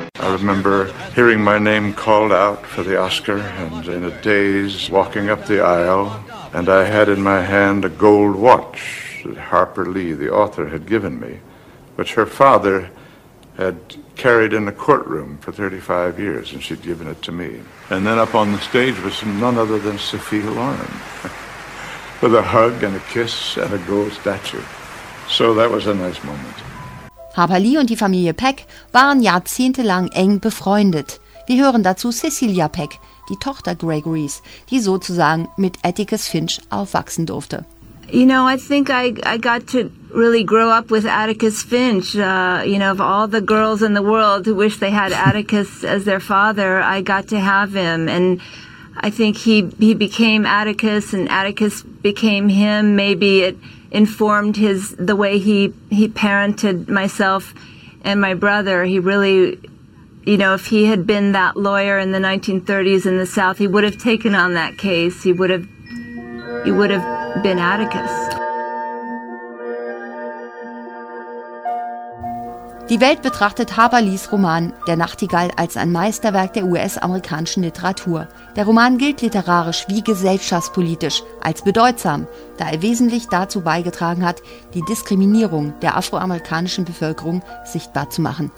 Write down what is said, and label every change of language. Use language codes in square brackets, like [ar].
[en] remember hearing my name called out for the Oscar and in a daze walking up the aisle, and I had in my hand a gold watch that Harper Lee, the author, had given me, which her father had carried in the courtroom for 35 years, and she'd given it to me. And then up on the stage was none other than Sophia Loren, with a hug and a kiss and a gold statue. So that was a nice moment. [de] Harper Lee und die Familie Peck waren jahrzehntelang eng befreundet. Wir hören dazu Cecilia Peck, die Tochter Gregorys, die sozusagen mit Atticus Finch aufwachsen durfte. [en] You know, I think I got to really grow up with Atticus Finch. You know, of all the girls in the world who wish they had Atticus as their father, I got to have him. And I think he became Atticus, and Atticus became him. Maybe it informed the way he parented myself and my brother. He really, you know, if he had been that lawyer in the 1930s in the South, he would have taken on that case. He would have been Atticus. [de] Die Welt betrachtet Harper Lees Roman Der Nachtigall als ein Meisterwerk der US-amerikanischen Literatur. Der Roman gilt literarisch wie gesellschaftspolitisch als bedeutsam, da er wesentlich dazu beigetragen hat, die Diskriminierung der afroamerikanischen Bevölkerung sichtbar zu machen.